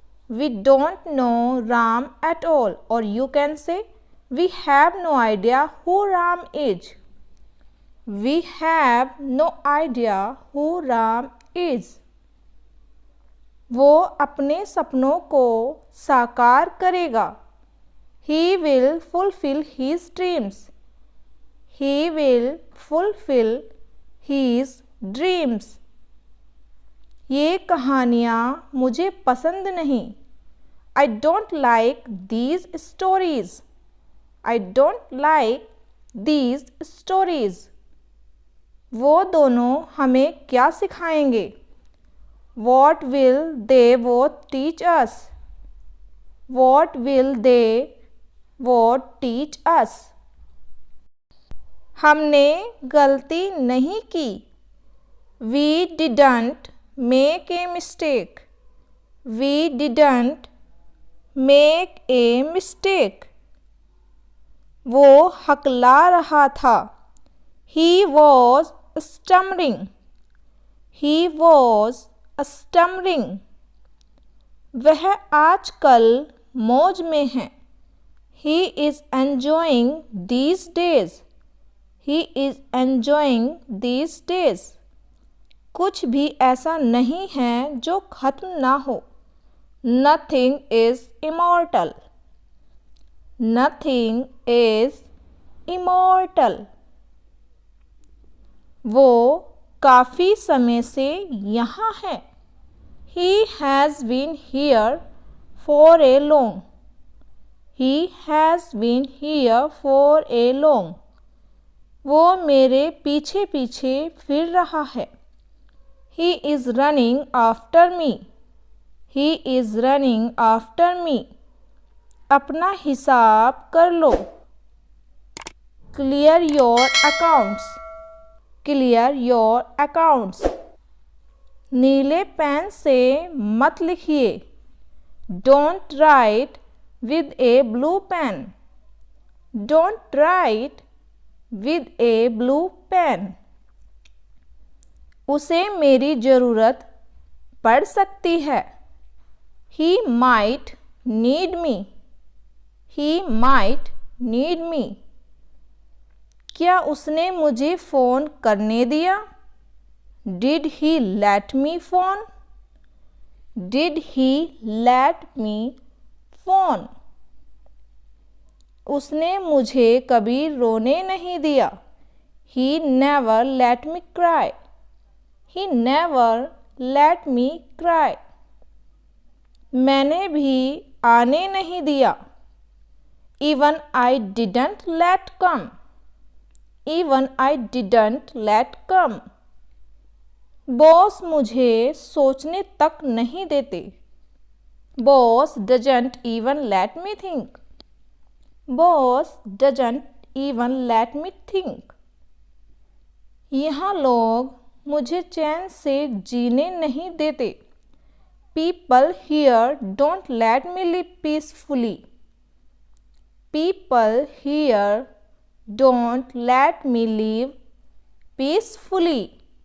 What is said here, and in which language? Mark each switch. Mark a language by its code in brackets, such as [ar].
[en] We don't know Ram at all. Or you can say, we have no idea who Ram is. We have no idea who Ram is. [hi] वो अपने सपनों को साकार करेगा. [en] He will fulfill his dreams. He will fulfill his dreams. [hi] ये कहानियाँ मुझे पसंद नहीं। [en] I don't like these stories. I don't like these stories. [hi] वो दोनों हमें क्या सिखाएंगे? [en] What will they both teach us? What will they both teach us? [hi] हमने गलती नहीं की। [en] We didn't make a mistake. We didn't make a mistake. [hi] वो हकला रहा था। [en] He was stammering. He was stammering. [hi] वह आजकल मौज में है। [en] He is enjoying these days. He is enjoying these days. [hi] कुछ भी ऐसा नहीं है जो खत्म ना हो। [en] Nothing is immortal. Nothing is immortal. [hi] वो काफ़ी समय से यहाँ है। [en] He has been here for a long. He has been here for a long. [hi] वो मेरे पीछे पीछे फिर रहा है। [en] He is running after me. He is running after me. [hi] अपना हिसाब कर लो। [en] Clear your accounts. Clear your accounts. [hi] नीले पेन से मत लिखिए। [en] Don't write with a blue pen. Don't write with a blue pen. [hi] उसे मेरी ज़रूरत पड़ सकती है। [en] He might need me. He might need me. [hi] क्या उसने मुझे फ़ोन करने दिया? [en] Did he let me phone? Did he let me phone? [hi] उसने मुझे कभी रोने नहीं दिया। [en] He never let me cry. He never let me cry. [hi] मैंने भी आने नहीं दिया। [en] Even I didn't let come. Even I didn't let come. [hi] Boss मुझे सोचने तक नहीं देते। [en] Boss doesn't even let me think. Boss doesn't even let me think. [hi] यहाँ लोग मुझे चैन से जीने नहीं देते। [en] People here don't let me live peacefully. People here don't let me live peacefully.